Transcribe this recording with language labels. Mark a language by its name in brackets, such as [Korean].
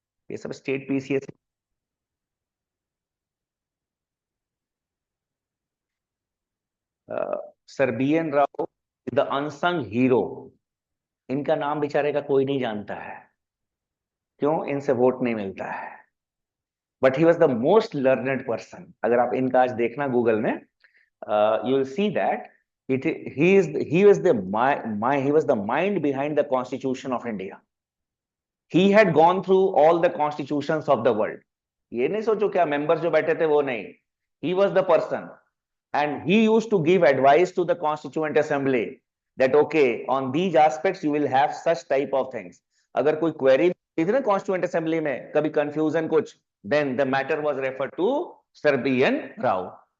[Hindi] ये सब state PCS. Sir B.N. Rao, [English] The unsung hero. [Hindi] इनका नाम बेचारे का कोई नहीं जानता है. क्यों? इनसे वोट नहीं मिलता है. [English] But he was the most learned person. [Hindi] अगर आप इनका आज देखना गूगल में, [English] You will see that he was the mind behind the Constitution of India. He had gone through all the constitutions of the world. [Hindi] ये नहीं सोचो क्या मेंबर्स जो बैठे थे वो नहीं. [English] He was the person, and he used to give advice to the Constituent Assembly that okay, on these aspects you will have such type of things. [Hindi] अगर कोई query थी ना Constituent Assembly में, कभी confusion कुछ, [English] then the matter was referred to Sir B.N. Rao.